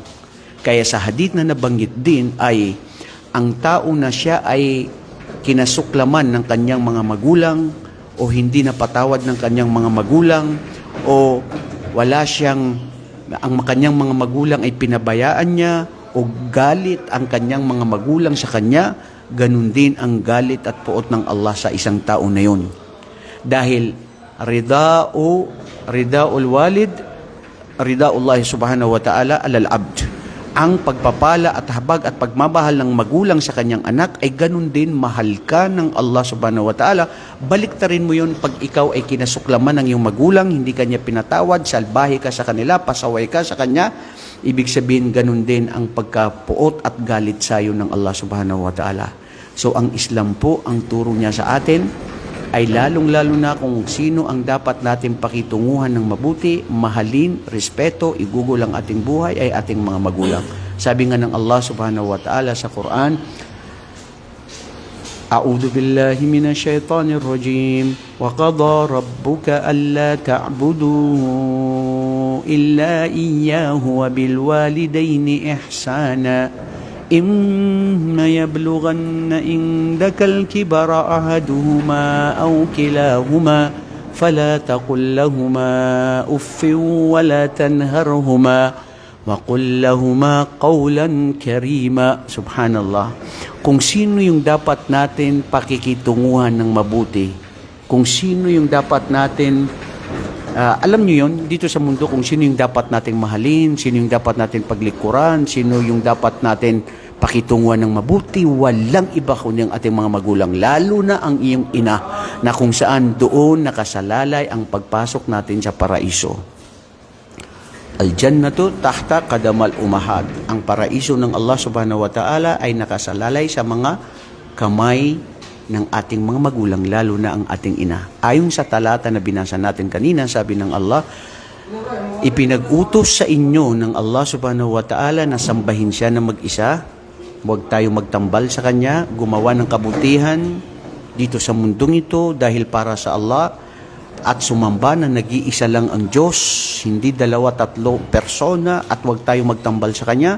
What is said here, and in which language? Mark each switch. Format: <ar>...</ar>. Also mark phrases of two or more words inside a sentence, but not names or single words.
<tl>Kaya sa hadith na nabanggit din ay ang tao na siya ay kinasuklaman ng kanyang mga magulang o hindi napatawad ng kanyang mga magulang o wala siyang, ang kanyang mga magulang ay pinabayaan niya o galit ang kanyang mga magulang sa kanya, ganun din ang galit at puot ng Allah sa isang tao na yun.</tl> <ar>Dahil رضا الوالد، رضا الله سبحانه وتعالى على العبد.</ar> <tl>Ang pagpapala at habag at pagmamahal ng magulang sa kanyang anak ay ganun din, mahal ka ng Allah</tl> <ar>سبحانه وتعالى.</ar> <tl>Baliktarin mo yun pag ikaw ay kinasuklaman ng iyong magulang, hindi kanya pinatawad, salbahe ka sa kanila, pasaway ka sa kanya. Ibig sabihin, ganun din ang pagkapuot at galit sa iyo ng Allah</tl> <ar>سبحانه وتعالى.</ar> <tl>So ang Islam po, ang turo niya sa atin ay lalong-lalo na kung sino ang dapat natin pakitunguhan ng mabuti, mahalin, respeto, igugol ang ating buhay ay ating mga magulang. Sabi nga ng Allah</tl> <ar>سبحانه وتعالى</ar> <tl>sa Quran,</tl> <ar>أعوذ بالله من الشيطان الرجيم وقضى ربك ألا تعبدوا إلا إياه وبالوالدين إحسانا إما يبلغن عندك الكبر أحدهما أو كلاهما فلا تقل لهما أف ولا تنهرهما وقل لهما قولا كريما. Subhanallah.</ar> <tl>Kung sino yung dapat natin pakikitunguhan ng mabuti, kung sino yung dapat natin alam nyo yun, dito sa mundo, kung sino yung dapat nating mahalin, sino yung dapat natin paglikuran, sino yung dapat natin pakitunguhan ng mabuti, walang iba kundi ang ating mga magulang, lalo na ang iyong ina, na kung saan doon nakasalalay ang pagpasok natin sa paraiso.</tl> <ar>الجنة تحت أقدام الأمهات.</ar> <tl>Ang paraiso ng Allah</tl> <ar>سبحانه وتعالى</ar> <tl>ay nakasalalay sa mga kamay ng ating mga magulang, lalo na ang ating ina. Ayon sa talata na binasa natin kanina, sabi ng Allah, ipinag-utos sa inyo ng Allah</tl> <ar>سبحانه وتعالى</ar> <tl>na sambahin siya na mag-isa. Huwag tayo magtambal sa Kanya, gumawa ng kabutihan dito sa mundong ito dahil para sa Allah, at sumamba na nag-iisa lang ang Diyos, hindi 2-3 persona, at huwag tayo magtambal sa Kanya.</tl>